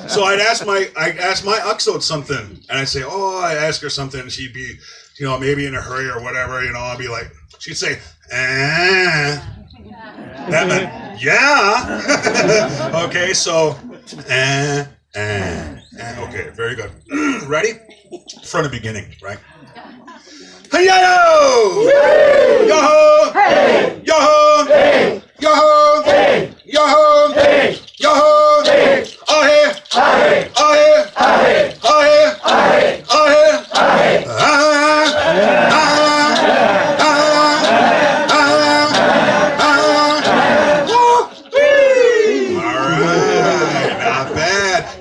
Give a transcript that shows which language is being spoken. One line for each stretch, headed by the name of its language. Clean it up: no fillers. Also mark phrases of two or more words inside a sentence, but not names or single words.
English: So I'd ask my uxode something, and I'd say, oh, I'd ask her something, and she'd be, maybe in a hurry or whatever, I'd be like, she'd say, eh. That meant yeah. Okay, so okay, very good. Ready? From the beginning, right? Hey-yo! Yo-ho! Hey! Yo-ho! Hey! Yo-ho! Hey! Yo-ho! Hey! Yo-ho! Hey! All here! Aye! All here! Aye! All here! Aye! All here! Aye! All right, not bad.